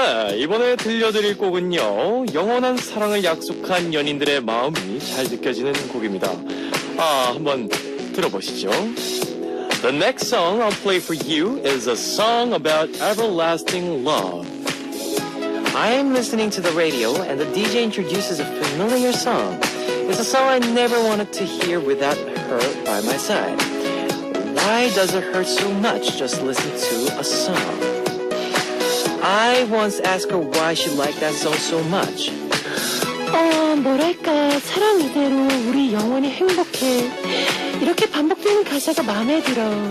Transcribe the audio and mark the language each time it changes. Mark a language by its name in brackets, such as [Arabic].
[Korean] 네, 이번에 들려드릴 곡은요, 영원한 사랑을 약속한 연인들의 마음이 잘 느껴지는 곡입니다. 한번 들어보시죠. [English] The next song I'll play for you is a song about everlasting love. I'm listening to the radio and the DJ introduces a familiar song. It's a song I never wanted to hear without her by my side. Why does it hurt so much just listen to a song? I once asked her why she liked that song so much. [Korean] 뭐랄까, 사랑 이대로 우리 영원히 행복해. 이렇게 반복되는 가사가 마음에 들어.